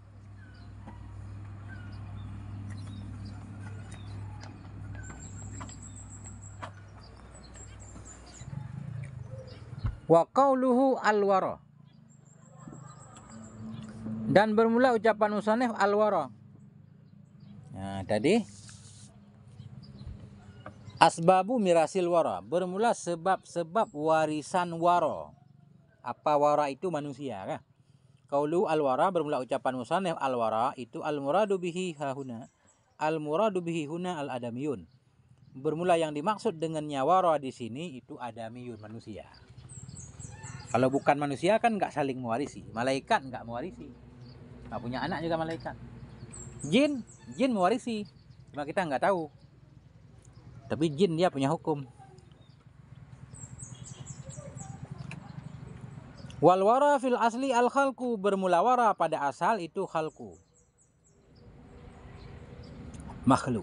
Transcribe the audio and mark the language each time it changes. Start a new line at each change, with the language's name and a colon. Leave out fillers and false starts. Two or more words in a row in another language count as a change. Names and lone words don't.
Arabic: وقوله الورى,
Indonesian: dan bermula ucapan musannif al-wara. Nah tadi
Arabic: أسباب ميراث الورى,
Indonesian: bermula sebab-sebab warisan wara. Apa wara itu? Manusia kan.
Arabic: قول الورى,
Indonesian: bermula ucapan musannif al-wara itu
Arabic: المراد به هاهنا. المراد به هنا الآدميون.
Indonesian: Bermula yang dimaksud dengannya wara di sini itu adamiyun, manusia. Kalau bukan manusia kan nggak saling mewarisi. Malaikat nggak mewarisi. Nggak punya anak juga malaikat. Jin mewarisi. Cuma kita nggak tahu. Tapi jin dia punya hukum.
Arabic: والورى في الأصل الخلق,
Indonesian: bermula wara pada asal itu khalqu, makhluk.